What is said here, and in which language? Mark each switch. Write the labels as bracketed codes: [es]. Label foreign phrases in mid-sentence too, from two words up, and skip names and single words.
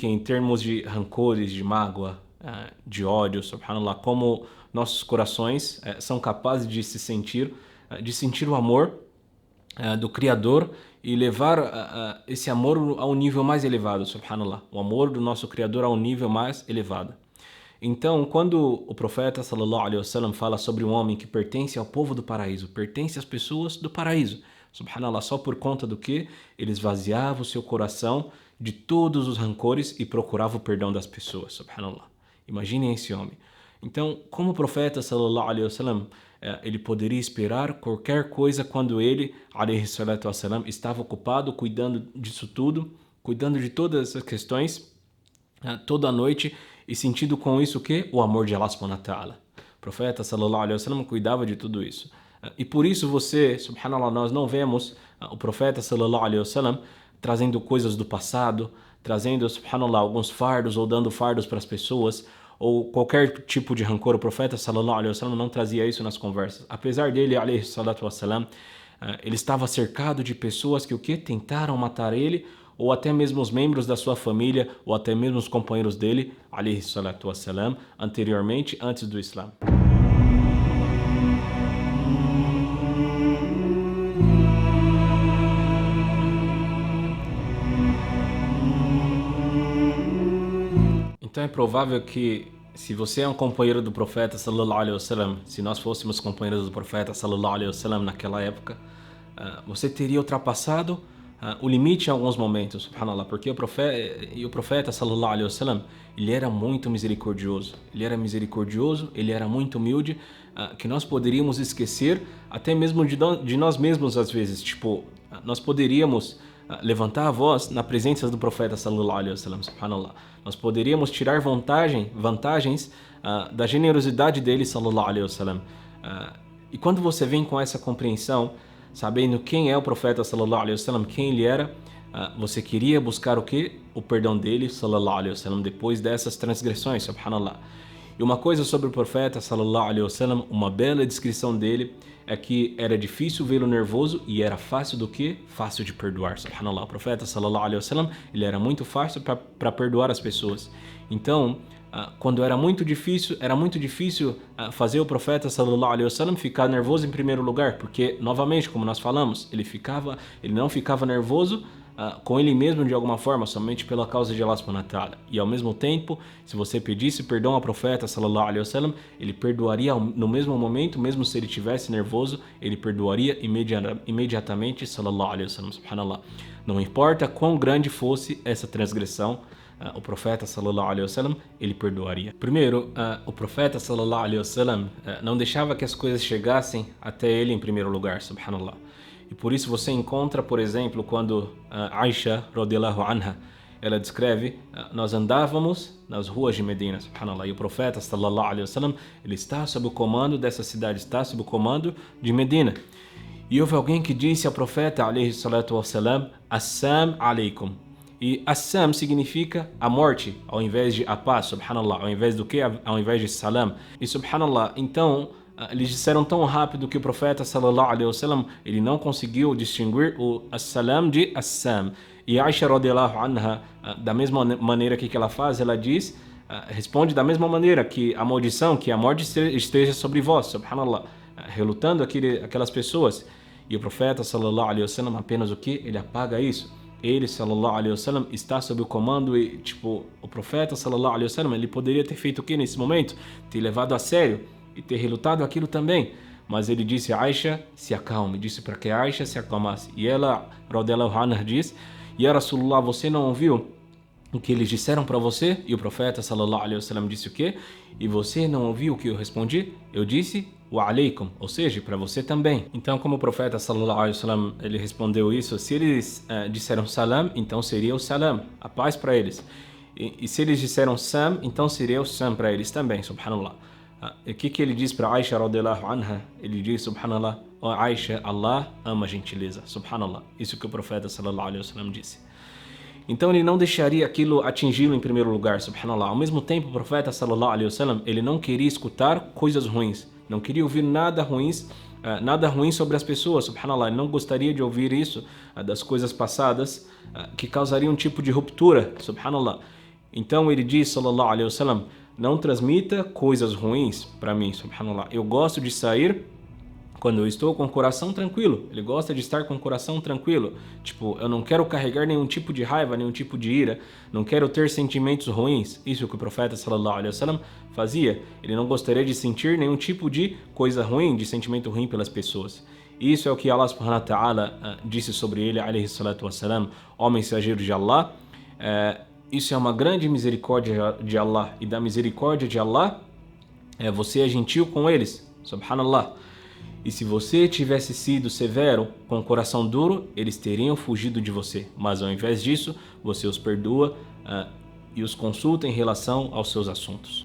[pt] Em termos de rancores, de mágoa, de ódio, subhanallah, como nossos corações são capazes de sentir o amor do Criador e levar esse amor a um nível mais elevado, subhanallah, o amor do nosso Criador a um nível mais elevado. Então, quando o profeta [ar] صلى الله عليه وسلم [pt] fala sobre um homem que pertence ao povo do paraíso, pertence às pessoas do paraíso, subhanallah, só por conta do que ele esvaziava o seu coração de todos os rancores e procurava o perdão das pessoas, subhanallah. Imaginem esse homem. Então, como o profeta [ar] صلى الله عليه وسلم, [pt] ele poderia esperar qualquer coisa quando ele, [ar] عليه الصلاة والسلام, [pt] estava ocupado cuidando disso tudo, cuidando de todas essas questões, toda a noite, e sentindo com isso o quê? O amor de [ar] الله سبحانه وتعالى. [pt] O profeta [ar] صلى الله عليه وسلم [pt] cuidava de tudo isso. E por isso você, subhanallah, nós não vemos o profeta [ar] صلى الله عليه وسلم [pt] trazendo coisas do passado, trazendo, subhanallah, alguns fardos ou dando fardos para as pessoas, ou qualquer tipo de rancor. O profeta [ar] صلى الله عليه وسلم [pt] não trazia isso nas conversas. Apesar dele, [ar] عليه الصلاة والسلام, [pt] ele estava cercado de pessoas que o quê? Tentaram matar ele, ou até mesmo os membros da sua família, ou até mesmo os companheiros dele, [ar] عليه الصلاة والسلام, [pt] anteriormente, antes do Islã. Então é provável que, se você é um companheiro do profeta [ar] صلى الله عليه وسلم, [pt] se nós fôssemos companheiros do profeta [ar] صلى الله عليه وسلم [pt] naquela época, você teria ultrapassado o limite em alguns momentos, subhanallah, porque o profeta [ar] صلى الله عليه وسلم, [pt] ele era muito misericordioso, ele era muito humilde, que nós poderíamos esquecer até mesmo de nós mesmos às vezes, tipo, nós poderíamos levantar a voz na presença do profeta [ar] صلى الله عليه وسلم, [pt] subhanallah. Nós poderíamos tirar vantagens da generosidade dele [ar] صلى الله عليه وسلم. [pt] E quando você vem com essa compreensão, sabendo quem é o profeta [ar] صلى الله عليه وسلم, [pt] quem ele era, você queria buscar o quê? O perdão dele [ar] صلى الله عليه وسلم [pt] depois dessas transgressões, subhanallah. E uma coisa sobre o profeta [ar] صلى الله عليه وسلم, [pt] uma bela descrição dele é que era difícil vê-lo nervoso e era fácil do que? Fácil de perdoar, subhanallah. O profeta [ar] صلى الله عليه وسلم, [pt] ele era muito fácil para perdoar as pessoas. Então, quando era muito difícil fazer o profeta [ar] صلى الله عليه وسلم [pt] ficar nervoso em primeiro lugar, porque novamente, como nós falamos, ele não ficava nervoso com ele mesmo de alguma forma, somente pela causa de [ar] الله سبحانه وتعالى. [pt] E ao mesmo tempo, se você pedisse perdão ao profeta [ar] صلى الله عليه وسلم, [pt] ele perdoaria no mesmo momento, mesmo se ele estivesse nervoso, ele perdoaria imediatamente [ar] صلى الله عليه وسلم, [pt] subhanallah. Não importa quão grande fosse essa transgressão, o profeta [ar] صلى الله عليه وسلم, [pt] ele perdoaria. Primeiro, o profeta [ar] صلى الله عليه وسلم [pt] não deixava que as coisas chegassem até ele em primeiro lugar, subhanallah. E por isso você encontra, por exemplo, quando Aisha [ar] رضي الله عنها, [pt] ela descreve, nós andávamos nas ruas de Medina, subhanallah, e o profeta [ar] صلى الله عليه وسلم, [pt] ele está sob o comando dessa cidade, está sob o comando de Medina. E houve alguém que disse ao profeta [ar] عليه الصلاة والسلام, السام عليكم. [pt] E Assam significa a morte, ao invés de a paz, subhanallah, ao invés do que? Ao invés de salam. E subhanallah, então, eles disseram tão rápido que o profeta [ar] صلى الله عليه وسلم, [pt] ele não conseguiu distinguir o as-salam de Assam. E Aisha [ar] رضي الله عنها, [pt] da mesma maneira que ela faz, ela diz, responde da mesma maneira que a maldição, que a morte esteja sobre vós, subhanallah, relutando aquelas pessoas. E o profeta [ar] صلى الله عليه وسلم [pt] apenas o que? Ele apaga isso. Ele, [ar] صلى الله عليه وسلم, [pt] está sob o comando e, tipo, o profeta, [ar] صلى الله عليه وسلم, [pt] ele poderia ter feito o que nesse momento? Ter levado a sério e ter relutado aquilo também. Mas ele disse a Aisha, se acalme, disse para que a Aisha se acalmasse. E ela, [ar] رضي الله عنها, diz, يا رسول الله, [pt] você não ouviu o que eles disseram para você? E o profeta, [ar] صلى الله عليه وسلم, [pt] disse o quê? E você não ouviu o que eu respondi? Eu disse, [ar] وعليكم, [pt] ou seja, para você também. Então, como o profeta, [ar] صلى الله عليه وسلم, [pt] ele respondeu isso, se eles disseram salam, então seria o salam, a paz para eles. E se eles disseram sam, então seria o sam para eles também, subhanallah. O que ele diz para Aisha [ar] رضي الله عنها? [pt] Ele diz, subhanallah, ó Aisha, Allah ama a gentileza, subhanallah. Isso que o profeta [ar] صلى الله عليه وسلم [pt] disse. Então ele não deixaria aquilo atingi-lo em primeiro lugar, subhanallah. Ao mesmo tempo, o profeta [ar] صلى الله عليه وسلم, [pt] ele não queria escutar coisas ruins, não queria ouvir nada ruim sobre as pessoas, subhanallah. Ele não gostaria de ouvir isso das coisas passadas que causariam um tipo de ruptura, subhanallah. Então ele diz, [ar] صلى الله عليه وسلم, [pt] não transmita coisas ruins para mim, subhanallah. Eu gosto de sair quando eu estou com o coração tranquilo. Ele gosta de estar com o coração tranquilo. Tipo, eu não quero carregar nenhum tipo de raiva, nenhum tipo de ira. Não quero ter sentimentos ruins. Isso que o profeta [ar] صلى الله عليه وسلم [pt] fazia. Ele não gostaria de sentir nenhum tipo de coisa ruim, de sentimento ruim pelas pessoas. Isso é o que [ar] الله سبحانه وتعالى [pt] disse sobre ele, [ar] عليه الصلاة والسلام, [pt] ó mensageiro de Allah. Isso é uma grande misericórdia de Allah. E da misericórdia de Allah, você é gentil com eles. Subhanallah. E se você tivesse sido severo, com o coração duro, eles teriam fugido de você. Mas ao invés disso, você os perdoa e os consulta em relação aos seus assuntos.